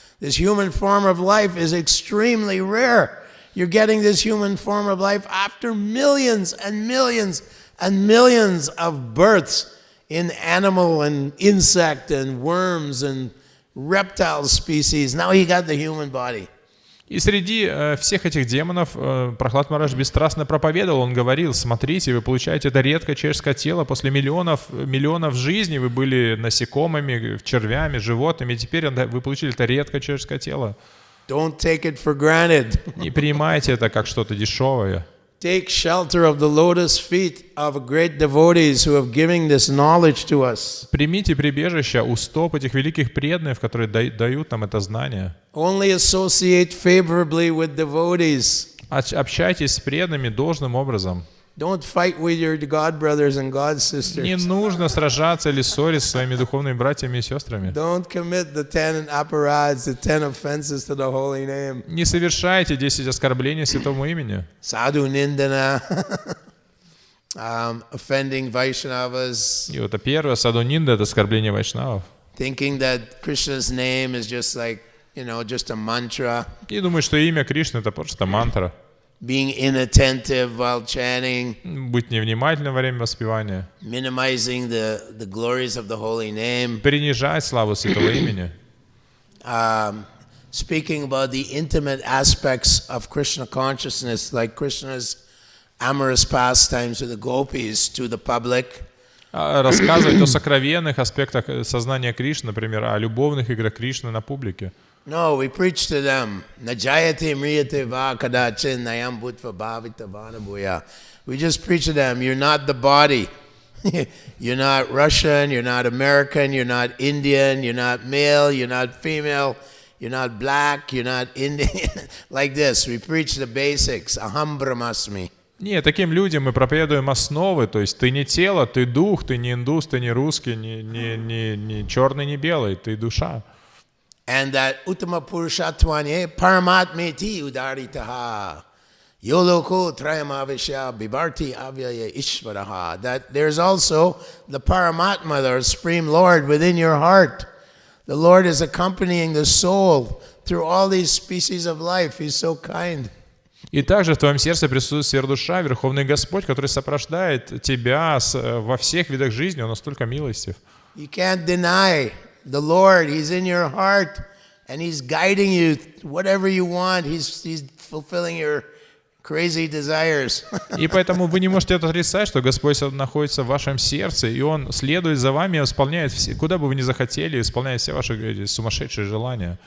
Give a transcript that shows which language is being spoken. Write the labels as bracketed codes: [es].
[en] This human form of life is extremely rare. You're getting this human form of life after millions and millions and millions of births in animal and insect and worms and reptile species. Now you got the human body. [ru] И среди всех этих демонов Прахлад Махарадж бесстрастно проповедовал. Он говорил: смотрите, вы получаете это редкое человеческое тело. После миллионов жизней вы были насекомыми, червями, животными. И теперь вы получили это редкое человеческое тело. [en] Don't take it for granted. [ru] Не принимайте это как что-то дешевое. [en] Take shelter of the lotus feet of great devotees who have given this knowledge to us. [ru] Примите прибежище у стоп этих великих преданных, которые дают нам это знание. [en] Only associate favorably with devotees. [ru] Общайтесь с преданными должным образом. [en] Don't fight with your God brothers and God sisters. [ru] Не нужно сражаться или ссориться со своими духовными братьями и сестрами. [en] Don't commit the 10 aparads, the 10 offenses to the holy name. [ru] Не совершайте 10 оскорблений святому имени. [en] Sadhu nindana, offending Vaishnavas. [ru] И вот это первое, саду нинда, это оскорбление вайшнавов. [en] Thinking that Krishna's name is just like, just a mantra. [ru] И думаю, что имя Кришны это просто мантра. [en] Being inattentive while chanting. [ru] Быть невнимательным во время воспевания. [en] Minimizing the glories of the holy name. [ru] Принижать славу святого имени. [en] Speaking about the intimate aspects of Krishna consciousness, like Krishna's amorous pastimes with the gopis to the public. [ru] Рассказывать о сокровенных аспектах сознания Кришны, например, о любовных играх Кришны на публике. [en] No, we preach to them. [sa] Najayate mriyate va kadachin nayam bhutva bhavita vanabuya. [en] We just preach to them. You're not the body. You're not Russian. You're not American. You're not Indian. You're not male. You're not female. You're not black. You're not Indian. Like this. We preach the basics. [sa] Aham brahmasmi. [ru] Нет, таким людям мы проповедуем основы, то есть ты не тело, ты дух, ты не индус, ты не русский, не черный, не белый, ты душа. [sa] And that Uttama Purushatvanye Paramatmeti Udaritaha Yoloko Trayamavishya Bibarti Avyaya Ishvaraha. [en] That there's also the Paramatma, the Supreme Lord, within your heart. The Lord is accompanying the soul through all these species of life. He's so kind. [ru] И также в твоем сердце присутствует сверхдуша, Верховный Господь, который сопровождает тебя во всех видах жизни, Он настолько милостив. [en] You can't deny the Lord. He's in your heart, and He's guiding you whatever you want. He's fulfilling your crazy desires. [ru] И поэтому вы не можете отрицать, что Господь находится в вашем сердце, и Он следует за вами и исполняет все, куда бы вы ни захотели, исполняет все ваши сумасшедшие желания.